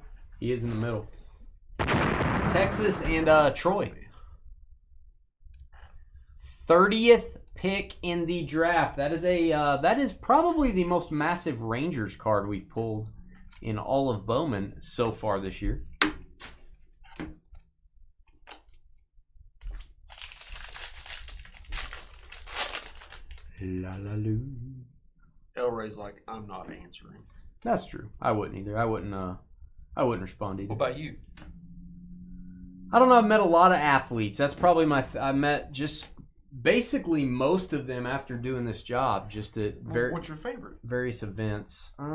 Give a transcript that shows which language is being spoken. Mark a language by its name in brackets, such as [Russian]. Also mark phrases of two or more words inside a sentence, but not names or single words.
[English] He is in the middle. Texas and Troy. 30th pick in the draft. That is probably the most massive Rangers card we've pulled in all of Bowman so far this year. La la loo. Elray's like, I'm not answering. That's true. I wouldn't either. I wouldn't respond either. What about you? I don't know. I've met a lot of athletes. That's probably I met just basically most of them after doing this job. Just at what's your favorite? Various events.